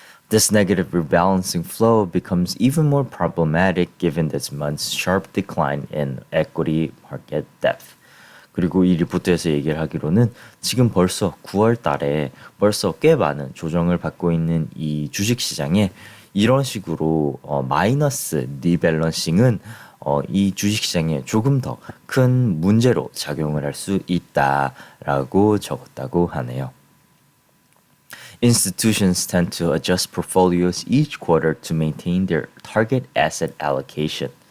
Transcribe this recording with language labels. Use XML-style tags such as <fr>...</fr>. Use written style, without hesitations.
<en>This negative rebalancing flow becomes even more problematic given this month's sharp decline in equity market depth.</en> <ko>그리고 이 리포트에서 얘기를 하기로는 지금 벌써 9월 달에 벌써 꽤 많은 조정을 받고 있는 이 주식 시장에 이런 식으로 마이너스 리밸런싱은 이 주식 시장에 조금 더 큰 문제로 작용을 할 수 있다라고 적었다고 하네요.</ko> <en>Institutions tend to adjust portfolios each quarter to maintain their target asset allocation.</en>